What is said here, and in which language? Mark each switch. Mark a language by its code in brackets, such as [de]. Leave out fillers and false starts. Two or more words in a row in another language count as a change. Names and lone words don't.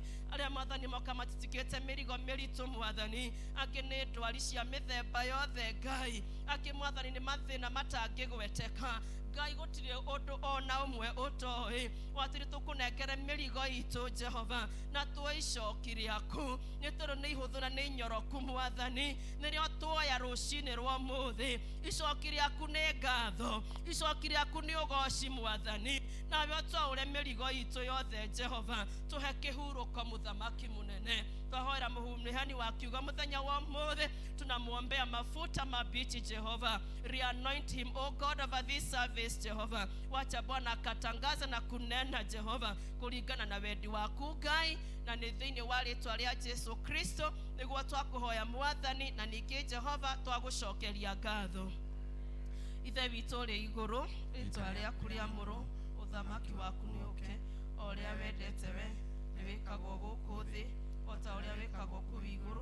[ki] Arĩa mwathani moka matitikĩte mĩrigo mĩritũ mwathani, angĩ nĩ ndwari cia mĩthemba yothe Ngai, angĩ mwathani nĩ mathĩna matangĩgweteka Ngai, gũtirĩ ũndũ ona ũmwe ũtoĩ, watĩrĩ tũkũnengere mĩrigo itũ Jehova, na tuoicoki rĩaku, nĩ tondũ nĩ ihũthũ na nĩ nyoroku mwathani, nĩrĩo tuoya rũcinĩ rwa ũmũthĩ. Icoki rĩaku nĩ ngatho, icoki rĩaku nĩ ũgoci mwathani, nawe twaũre mĩrigo itũ yothe Jehova, tũhe kĩhurũko mũthamaki mũnene. Twahoera mũhumihani wa kiugo mũthenya wa ũmũthĩ, [sw] tunamwombea mafuta mabichi Jehova, [en] reanoint him, oh God, over this service [sw] Jehova. Wacha Bwana akatangaza na kunena Jehova kulingana na [ki] wendi waku Ngai, na nĩ thĩinĩ wa rĩtwa rĩa Jesu Kristo nĩguo twakũhoya mwathani, na ningĩ Jehova twagũcokeria ngatho. Ithe witũ ũrĩ igũrũ, rĩtwa rĩaku rĩamũrwo, ũthamaki waku nĩ ũke, o ũrĩa wendete we nĩ wĩkagwo gũkũ thĩ, o ta ũrĩa wĩkagwo kũu igũrũ.